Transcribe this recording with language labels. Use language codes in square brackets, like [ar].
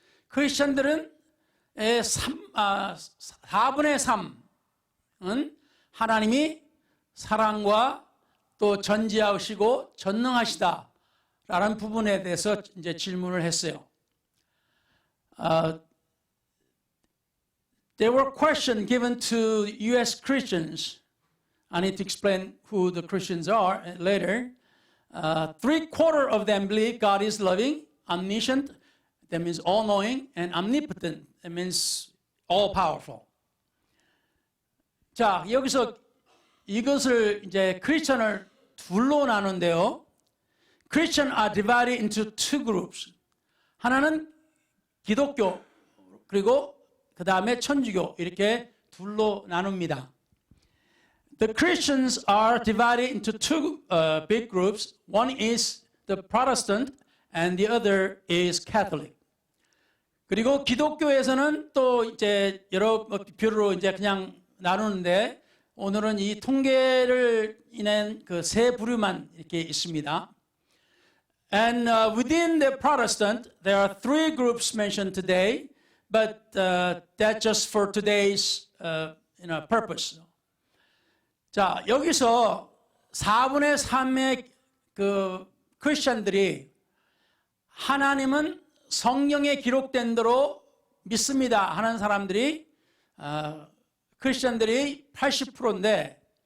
[ko] 크리스천들은 4분의 3은 하나님이 사랑과 또 전지하시고 전능하시다 라는 부분에 대해서 이제 질문을 했어요. [en] There were questions given to U.S. Christians. I need to explain who the Christians are later. 3/4 of them believe God is loving, omniscient, that means all-knowing, and omnipotent, that means all-powerful. [ko] 자, 여기서 이것을 이제 크리스천을 둘로 나누는데요. [en] Christians are divided into two groups. [ko] 하나는 기독교 그리고 그 다음에 천주교 이렇게 둘로 나눕니다. [en] The Christians are divided into two big groups. One is the Protestant and the other is Catholic. [ko] 그리고 기독교에서는 또 이제 여러 표로 이제 그냥 나누는데 오늘은 이 통계를 인한 그 세 부류만 이렇게 있습니다. [en] And within the Protestant, there are three groups mentioned today, but that's just for today's purpose. [ko] 자, 여기서 4분의 3의 그 크리스천들이 하나님은 성경에 기록된 대로 믿습니다 하는 사람들이 크리스천들이 80%인데